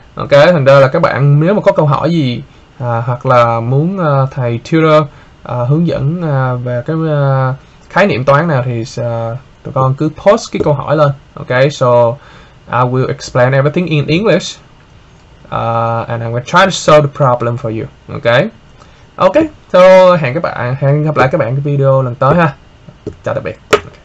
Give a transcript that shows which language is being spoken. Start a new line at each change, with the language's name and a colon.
Vietnamese: Ok, thành ra là các bạn nếu mà có câu hỏi gì hoặc là muốn thầy tutor hướng dẫn về cái khái niệm toán nào thì tụi con cứ post cái câu hỏi lên.
English: Ok, so I will explain everything in English and I'm going to try to solve the problem for you.
Vietnamese: Ok, ok, so hẹn gặp lại các bạn cái video lần tới ha. Chào tạm biệt.